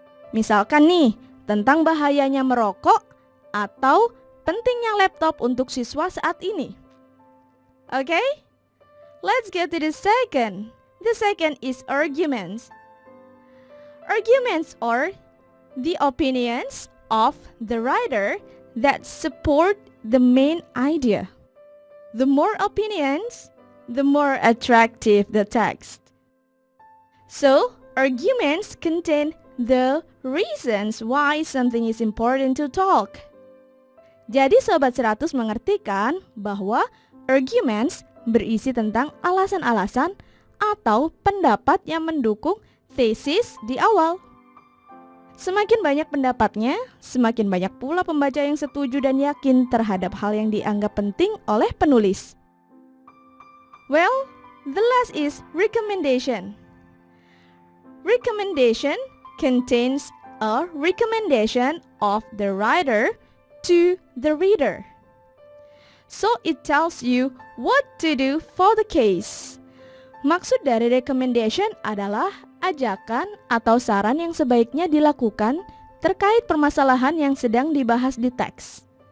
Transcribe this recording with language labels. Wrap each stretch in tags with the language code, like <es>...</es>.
<id>Misalkan nih, tentang bahayanya merokok atau pentingnya laptop untuk siswa saat ini.</id> <en>Okay? Let's get to the second. The second is arguments. Arguments are the opinions of the writer that support the main idea. The more opinions, the more attractive the text. So, arguments contain the reasons why something is important to talk.</en> <id>Jadi Sobat 100 mengerti kan bahwa arguments berisi tentang alasan-alasan atau pendapat yang mendukung thesis di awal. Semakin banyak pendapatnya, semakin banyak pula pembaca yang setuju dan yakin terhadap hal yang dianggap penting oleh penulis.</id> <en>Well, the last is recommendation. Recommendation contains a recommendation of the writer to the reader. So it tells you what to do for the case.</en> <id>Maksud dari recommendation adalah ajakan atau saran yang sebaiknya dilakukan terkait permasalahan yang sedang dibahas di teks.</id>